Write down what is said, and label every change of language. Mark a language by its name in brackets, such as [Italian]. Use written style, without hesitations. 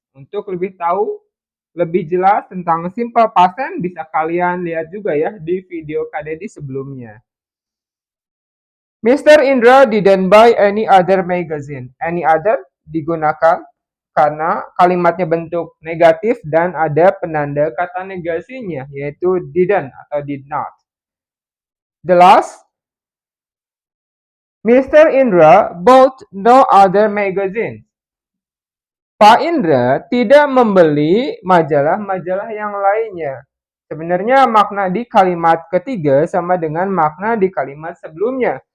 [Indonesian] Untuk lebih tahu, lebih jelas tentang simple past tense, bisa kalian lihat juga ya di video KDD sebelumnya. [English] Mr. Indra didn't buy any other magazine. [Indonesian] Any other digunakan karena kalimatnya bentuk negatif dan ada penanda kata negasinya, yaitu didn't atau did not. [English] The last, Mr. Indra bought no other magazine. [Indonesian] Pak Indra tidak membeli majalah-majalah yang lainnya. Sebenarnya makna di kalimat ketiga sama dengan makna di kalimat sebelumnya.